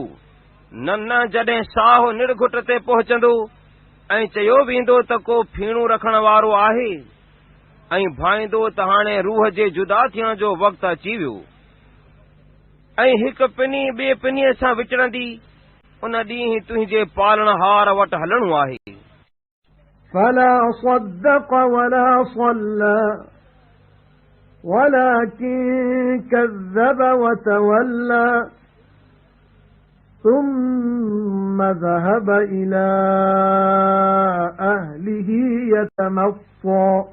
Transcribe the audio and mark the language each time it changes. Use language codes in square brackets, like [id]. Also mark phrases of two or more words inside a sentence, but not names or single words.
[sd] न जॾहिं साहु निड़घुट ते पहुचंदो ऐं चयो वेंदो त को फीणू रखण वारो आहे, ऐं भाईंदो त हाणे रूह जे जुदा थियण जो वक़्तु अची वियो, ऐं हिकु पिनी ॿिए पिनीअ सां विचड़ंदी। उन ॾींहुं तुंहिंजे पालणहार वटि हलणो आहे। [ar] فلا صدق ولا صلى ولكن كذب وتولى ثم ذهب إلى أهله يتمطى